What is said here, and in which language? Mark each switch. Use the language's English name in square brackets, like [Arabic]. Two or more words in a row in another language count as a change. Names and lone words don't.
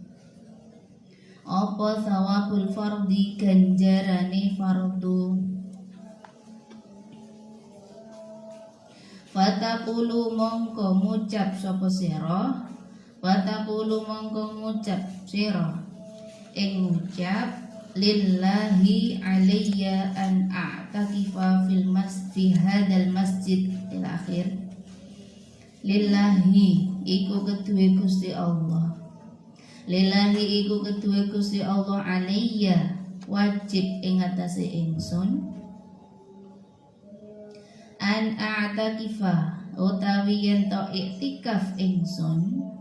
[Javanese] Apa [Arabic] thawabul fardhi [Javanese] ganjarane fardu. Fataqulu mongko ngucap sapa sira. [Arabic] Fataqulu [Javanese] mongko ngucap sira ing ngucap [Arabic] lillahi alayya an a'takifa fi hadzal masjid ila akhir. [Javanese] Lillahi iku keduwe Gusti Allah. Lillahi iku keduwe Gusti Allah alayya wajib ing atase ingsun [Arabic] an a'takifa [Javanese] utawi yen to iktikaf ingsun.